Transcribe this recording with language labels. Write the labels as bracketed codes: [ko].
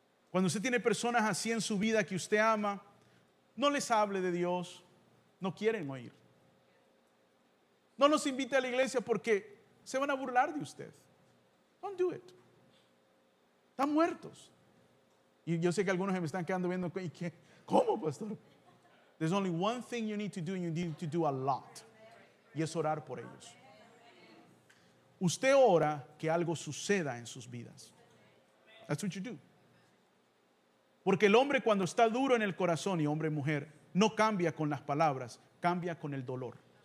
[es] Cuando usted tiene personas así en su vida que usted ama, no les hable de Dios, no quieren oír. No los invite a la iglesia porque se van a burlar de usted. [en] Don't do it. [es] Están muertos. Y yo sé que algunos se me están quedando viendo, ¿y qué? ¿Cómo, pastor? [en] There's only one thing you need to do, and you need to do a lot. [es] Y es orar por ellos. Usted ora que algo suceda en sus vidas. [en] That's what you do. [es] Porque el hombre cuando está duro en el corazón, y hombre y mujer, no cambia con las palabras, cambia con el dolor.